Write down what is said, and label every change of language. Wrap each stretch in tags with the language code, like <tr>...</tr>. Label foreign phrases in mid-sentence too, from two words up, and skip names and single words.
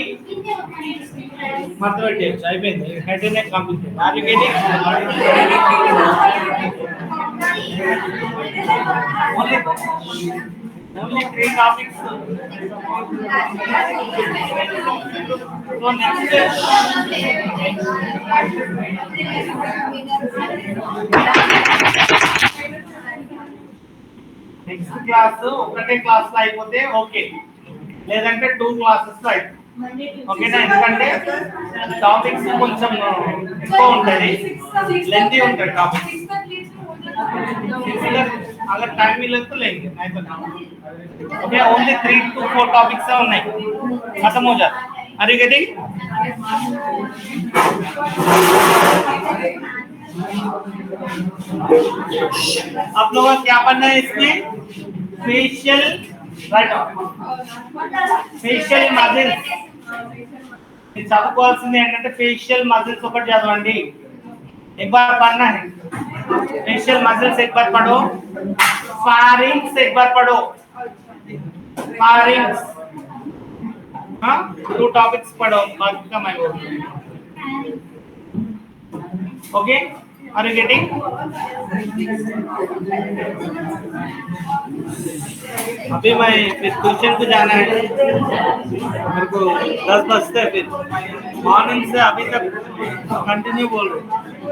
<en>Mathematics. I mean, head and neck completed. Are you getting? Only 3 topics. So next</en> <te>క్లాస్ ఒకటే క్లాస్ లో అయిపోతే ఓకే, లేదంటే 2 క్లాసెస్ లో అయిపోతుంది. ఓకేనా? ఎందుకంటే టాపిక్స్ కొంచెం ఎక్కువ ఉంటుంది, లెంతీ ఉంటుంది టాపిక్స్.</te> <hi>अगर टाइम मिले तो लेंगे, नहीं तो नहीं. ओके,</hi> <en>only 3 to 4 topics</en> <hi>है नहीं, खत्म हो जाता.</hi> <en>are you getting?</en> <hi>आप लोगों को क्या पढ़ना है इसमें?</hi> <en>facial right facial muscles.</en> <te>చదువుకోవాల్సింది ఏంటంటే</te> <en>facial muscles</en> <te>ఒకటి చదవండి.</te> <hi>एक बार पढ़ना है</hi> <en>facial muscles,</en> <hi>एक बार पढ़ो. फारिंग्स एक बार पढ़ो. Pharynx. हाँ, 2 topics पढ़ो, बाकी का मैं बोल.</hi> <en>Okay, are you getting?</en> <hi>अभी मैं फिर ट्यूशन को जाना है, मेरे को 10 बजते हैं, फिर मॉर्निंग से अभी तक कंटिन्यू बोल रहा हूँ.</hi>